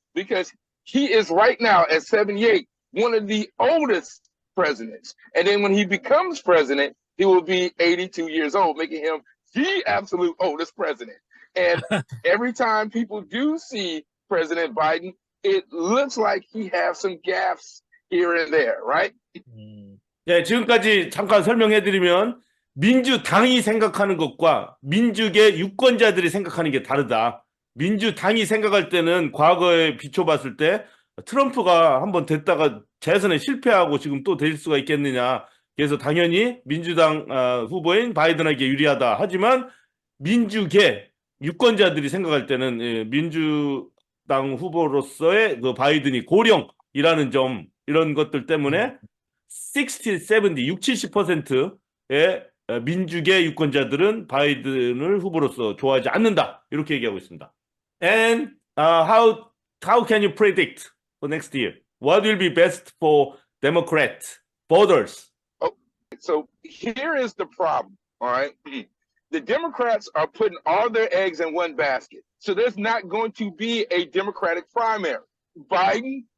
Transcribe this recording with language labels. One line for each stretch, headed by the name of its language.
English: Because he is right now at 78, one of the oldest presidents. And then when he becomes president, he will be 82 years old, making him the absolute oldest president. And every time people do see President Biden, it looks like he has some gaffes here and there, right?
Korean: 네, 지금까지 잠깐 설명해드리면 민주당이 생각하는 것과 민주계 유권자들이 생각하는 게 다르다. 민주당이 생각할 때는 과거에 비춰봤을 때 트럼프가 한번 됐다가 재선에 실패하고 지금 또 될 수가 있겠느냐. 그래서 당연히 민주당 후보인 바이든에게 유리하다. 하지만 민주계 유권자들이 생각할 때는 민주당 후보로서의 그 바이든이 고령이라는 점 이런 것들 때문에 60, 70, 70%의 민주계 유권자들은 바이든을 후보로서 좋아하지 않는다. 이렇게 얘기하고 있습니다.
English: And how can you predict for next year? What will be best for Democrat voters? So here is the problem, all right? The Democrats are putting all their eggs in one basket. So there's not going to be a Democratic primary.